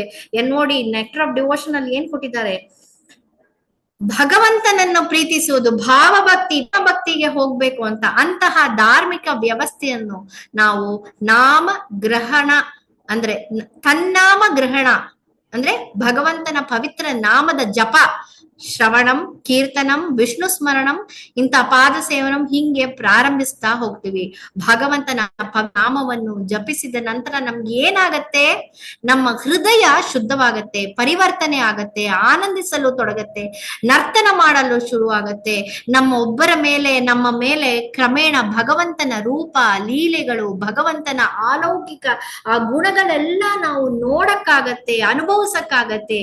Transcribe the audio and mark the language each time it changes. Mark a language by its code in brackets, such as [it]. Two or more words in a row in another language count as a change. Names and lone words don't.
[kn] ನೋಡಿ, ನೆಕ್ಟರ್ ಆಫ್ ಡಿವೋಷನ್ ಅಲ್ಲಿ ಏನ್ ಕೊಟ್ಟಿದ್ದಾರೆ? ಭಗವಂತನನ್ನು ಪ್ರೀತಿಸುವುದು, ಭಕ್ತಿಗೆ ಹೋಗ್ಬೇಕು ಅಂತ. ಅಂತಹ ಧಾರ್ಮಿಕ ವ್ಯವಸ್ಥೆಯನ್ನು ನಾವು ನಾಮ ಗ್ರಹಣ ಅಂದ್ರೆ ತನ್ನಾಮ ಗ್ರಹಣ ಅಂದ್ರೆ ಭಗವಂತನ ಪವಿತ್ರ ನಾಮದ ಜಪ, [sa] ಶ್ರವಣಂ, ಕೀರ್ತನಂ, ವಿಷ್ಣು ಸ್ಮರಣಂ, [kn] ಇಂಥ [sa] ಪಾದ ಸೇವನಂ [kn] ಹಿಂಗೆ ಪ್ರಾರಂಭಿಸ್ತಾ ಹೋಗ್ತೀವಿ. ಭಗವಂತನ ನಾಮವನ್ನು ಜಪಿಸಿದ ನಂತರ ನಮ್ಗೆ ಏನಾಗತ್ತೆ? ನಮ್ಮ ಹೃದಯ ಶುದ್ಧವಾಗತ್ತೆ, ಪರಿವರ್ತನೆ ಆಗತ್ತೆ, ಆನಂದಿಸಲು ತೊಡಗತ್ತೆ, ನರ್ತನ ಮಾಡಲು ಶುರುವಾಗತ್ತೆ. ನಮ್ಮ ಮೇಲೆ ಕ್ರಮೇಣ ಭಗವಂತನ ರೂಪ, ಲೀಲೆಗಳು, ಭಗವಂತನ ಅಲೌಕಿಕ ಆ ಗುಣಗಳೆಲ್ಲ ನಾವು ನೋಡಕ್ಕಾಗತ್ತೆ, ಅನುಭವಿಸಕ್ಕಾಗತ್ತೆ.